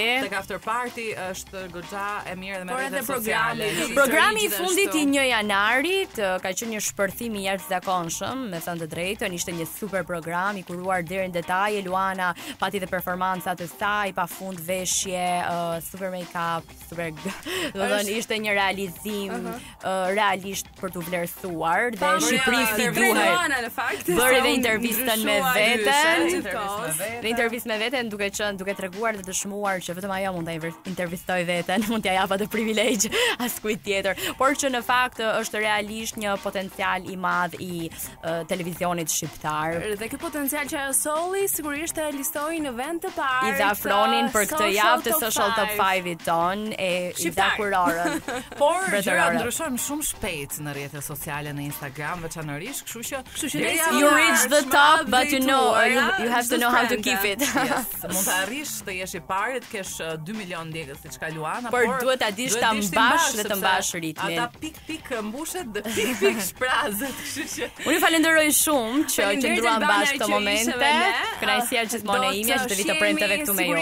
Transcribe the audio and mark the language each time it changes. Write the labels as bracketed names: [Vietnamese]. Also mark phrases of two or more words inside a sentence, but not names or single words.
[Albanian] Tek After Party është goxha e mirë dhe me rrjete sociale. Programi i fundit i 1 janarit ka qenë një shpërthim i jashtëzakonshëm, me thënë të drejtën, ishte një super program i kuruar deri në detaje. Luana pati dhe performanca të saj, pafund veshje, super make-up, super. Do të thënë ishte një realizim realisht për të vlerësuar dhe Shqipërisë si duhet. Bëri dhe intervistën me veten. Dhe intervistë me veten duke treguar dhe dëshmuar që vetëm ajo mund ta intervistoj veten, mund t'ia jap atë privilegj askujt tjetër, por që në fakt është realisht një potencial i madh i televizionit shqiptar. Dhe ky potencial që ajo solli sigurisht e listoi në vend të parë. I dha Fronin për këtë javë të Social Top 5-it ton e i dha kurorën. Por gjërat ndryshojnë shumë shpejt në rrjetet sociale, në Instagram veçanërisht, kështu që [English] you reach the top, but you have to know how to keep it. [Albanian] Mund të arrish të jesh i pari, të kesh 2 milion ndjekës siç ka Luana, por duhet ta dish ta mbash dhe të mbash ritmin. Ata pik mbushet dhe pik shprazet, kështu që unë ju falenderoj shumë që qëndruan bashkë këto momente. Kënaqësia gjithmonë e imja që të vi të premteve këtu me ju.